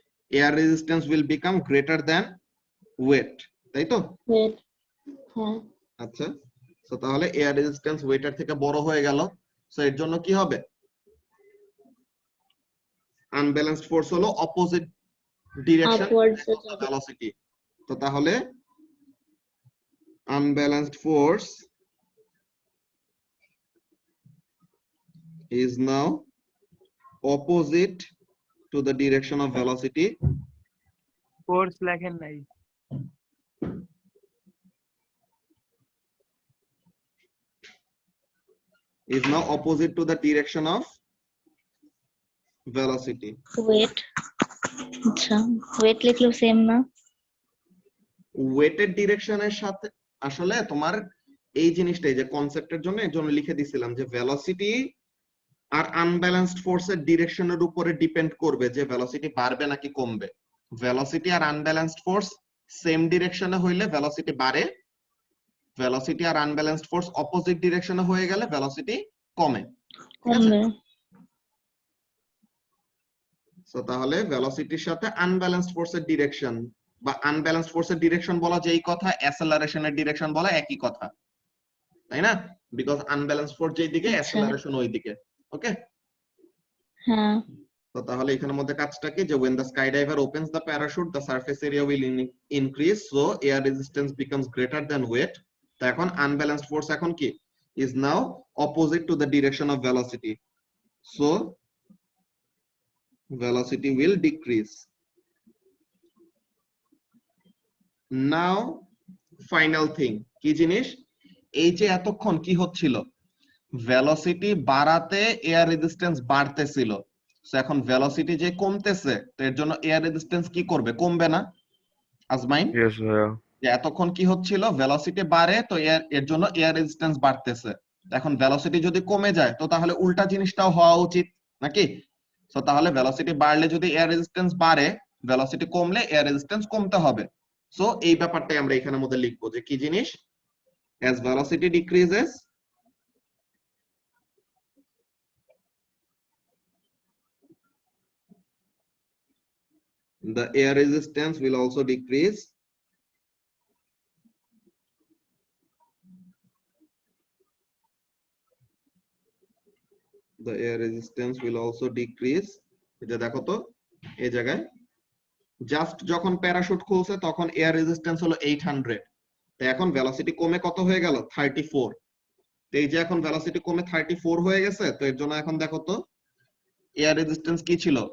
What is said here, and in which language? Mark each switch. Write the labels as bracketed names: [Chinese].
[English] air resistance will become greater than weight, [Bangla] তাই তো? [English] Weight. হ্যাঁ [Bangla] আচ্ছা, সো তাহলে এয়ার রেজিস্ট্যান্স ওয়েটের থেকে বড় হয়ে গেল, সো এর জন্য কি হবে? [English] unbalanced force হলো opposite direction upwards velocity, [Bangla] তো তাহলে [English] unbalanced force is now opposite to the direction of velocity, [Bangla] force লেখেন নাই [English] is now opposite to the direction of velocity. [Bangla] Wait. আচ্ছা ওয়েট লিখলেও সেম না? ওয়েটের ডিরেকশনের সাথে আসলে তোমার এই জিনিসটাই যে কনসেপ্টের জন্য এর জন্য লিখে দিছিলাম যে ভেলোসিটি আর আনব্যালেন্সড ফোর্সের ডিরেকশনের উপরে ডিপেন্ড করবে যে ভেলোসিটি বাড়বে নাকি কমবে। ভেলোসিটি আর আনব্যালেন্সড ফোর্স সেম ডিরেকশনে হইলে ভেলোসিটি বাড়ে, ভেলোসিটি আর আনব্যালেন্সড ফোর্স অপোজিট ডিরেকশনে হয়ে গেলে ভেলোসিটি কমে। কমবে। সো তাহলে ভেলোসিটির সাথে আনব্যালেন্সড ফোর্সের ডিরেকশন বা আনব্যালেন্সড ফোর্সের ডিরেকশন বলা যেই কথা, অ্যাসেলারেশনের ডিরেকশন বলা একই কথা, তাই না? বিকজ আনব্যালেন্সড ফোর্স যেই দিকে অ্যাসেলারেশন ওই দিকে। ওকে, হ্যাঁ তো তাহলে এখানের মধ্যে কাজটা কি, যে [English] when the skydiver opens the parachute the surface area will increase, so air resistance becomes greater than weight. [Bangla] তো এখন [English] unbalanced force [Bangla] এখন কি [English] is now opposite to the direction of velocity, so velocity will decrease. Now final thing [Bangla] কি জিনিস, এই যে এতক্ষণ কি হচ্ছিল, ভেলোসিটি বাড়াতে এয়ার রেজিস্ট্যান্স বাড়তেছিল, সো এখন ভেলোসিটি যে কমতেছে তো এর জন্য এয়ার রেজিস্ট্যান্স কি করবে? কমবে না আজমাইন? ইয়েস ভাইয়া। যে এতক্ষণ কি হচ্ছিল, ভেলোসিটি বাড়ে তো এর জন্য এয়ার রেজিস্ট্যান্স বাড়তেছে, এখন ভেলোসিটি যদি কমে যায় তো তাহলে উল্টা জিনিসটাও হওয়া উচিত নাকি? সো তাহলে ভেলোসিটি বাড়লে যদি এয়ার রেজিস্ট্যান্স বাড়ে, ভেলোসিটি কমলে এয়ার রেজিস্ট্যান্স কমতে হবে। সো এই ব্যাপারটাই আমরা এখানের মধ্যে লিখবো যে কি জিনিস, [English] as velocity decreases the air resistance will also decrease, the air resistance will also decrease. [Bangla] এটা দেখো তো এই জায়গায় জাস্ট যখন প্যারাশুট খুলছে তখন এয়ার রেজিস্ট্যান্স হলো 800, তো এখন ভেলোসিটি কমে কত হয়ে গেল? 34। তো এই যে এখন ভেলোসিটি কমে 34 হয়ে গেছে, তো এর জন্য এখন দেখো তো এয়ার রেজিস্ট্যান্স কি ছিল?